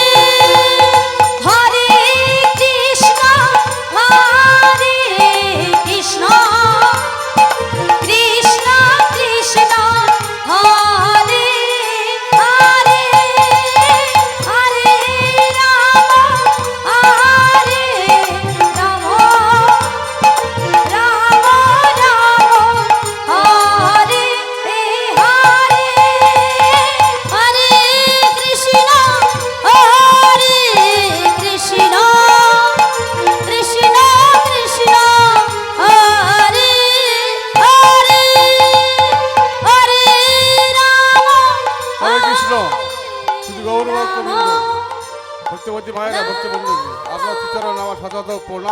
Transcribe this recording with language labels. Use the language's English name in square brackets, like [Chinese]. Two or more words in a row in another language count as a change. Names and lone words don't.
[Sanskrit] হরে কৃষ্ণ কৃষ্ণ কৃষ্ণ কৃষ্ণ হরে হরে হরে রাম হরে রাম রাম রাম হরে হরে হরে কৃষ্ণ হরে কৃষ্ণ কৃষ্ণ কৃষ্ণ হরে হরে হরে রাম হরে কৃষ্ণ। [Bangla] শুধু গৌরভক্তবৃন্দ, ভক্তবতী মায়েরা, ভক্তবন্ধু, আপনার চিত্তরণ আমার শত প্রণাম।